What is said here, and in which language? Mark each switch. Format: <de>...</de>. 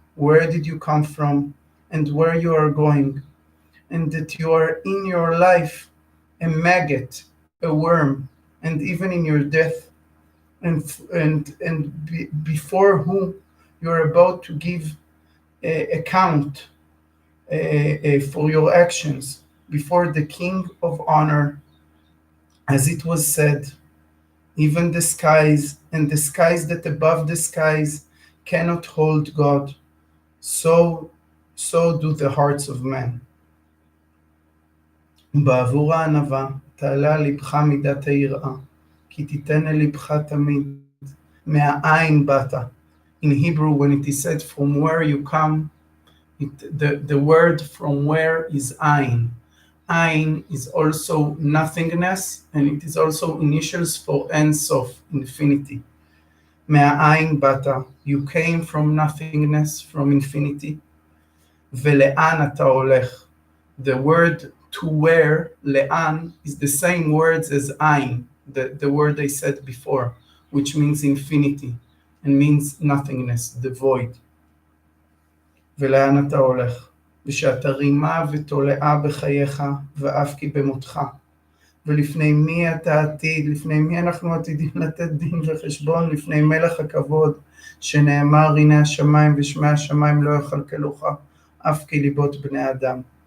<en>Where did you come from and where you are going, and that you are in your life a maggot, a worm, and even in your death, and before whom you are about to give account for your actions before the King of Honor, as it was said, even the skies and the skies that above the skies cannot hold God. So do the hearts of men.</en> <he>בעבור הענווה תעלה לבך מידת היראה, כי תיתן אל לבך תמיד, מהעין באת.</he> <en>In Hebrew, when it is said from where you come, the word from where is ayin. Ayin is also nothingness, and it is also initials for Ein Sof, infinity.</en> <he>מהעין באת,</he> <en>you came from nothingness, from infinity.</en> <he>ולאן אתה הולך?</he> <en>The word to where, לאן, is the same words as ayin, the word I said before, which means infinity, and means nothingness, the void.</en> <he>ולאן אתה הולך? ושאתה רימה ותולעה בחייך, ואף כי במותך. ולפני מי אתה עתיד, לפני מי אנחנו עתידים לתת דין וחשבון, לפני מלך הכבוד, שנאמר הנה השמיים ושמי השמיים לא יכלכלוך, אף כי ליבות בני אדם.</he>